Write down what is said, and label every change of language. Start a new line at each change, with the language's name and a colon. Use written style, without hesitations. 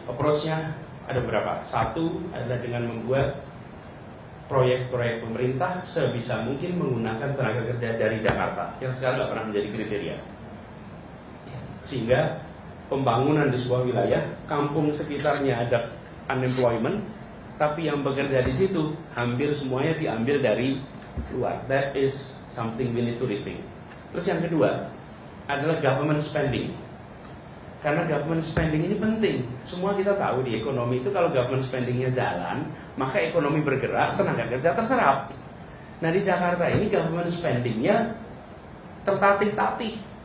Indonesian: Approach-nya ada beberapa. Satu adalah dengan membuat proyek-proyek pemerintah sebisa mungkin menggunakan tenaga kerja dari Jakarta yang sekarang nggak pernah menjadi kriteria. Sehingga pembangunan di sebuah wilayah, kampung sekitarnya ada unemployment, tapi yang bekerja di situ hampir semuanya diambil dari luar.
English: That is something we need to rethink.
Indonesian: Terus yang kedua adalah government spending. Karena government spending ini penting. Semua kita tahu di ekonomi itu kalau government spendingnya jalan, maka ekonomi bergerak, tenaga kerja terserap. Nah di Jakarta ini government spendingnya tertatih-tatih.